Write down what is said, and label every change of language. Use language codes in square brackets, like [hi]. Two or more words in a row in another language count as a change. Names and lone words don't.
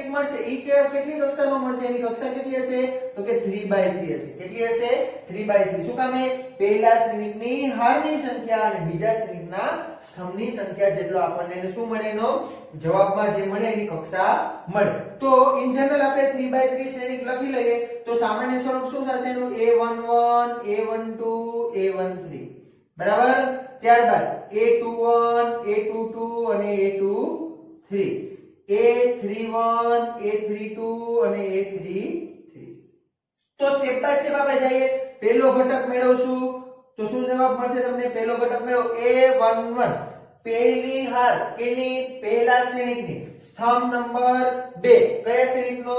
[gu] મળશે એ કેટલી કક્ષાનો મળશે એની કક્ષા કેટલી હશે તો કે 3/3 હશે કેટલી હશે 3/3 શું કામે પહેલા શ્રેણીકની હારની સંખ્યા અને બીજા શ્રેણીકના સ્તંભની સંખ્યા જેટલો આપણને શું મળે એનો જવાબમાં જે મળે એની કક્ષા મળે તો [en] in general [gu] આપણે 3/3 શ્રેણીક લખી લઈએ તો સામાન્ય સ્વરૂપ શું થશે એનું a11 a12 a13 બરાબર ત્યારબાદ a21 a22 અને a23 a31 a32 અને a33 તો [en] step by step [gu] આપણે જઈએ પહેલો ઘટક મેળવશું તો શું જવાબ મળશે તમને પહેલો ઘટક મેળવો a11 પહેલી હાર કેની પહેલા શ્રેણિકની સ્તંભ નંબર 2 કયા શ્રેણિકનો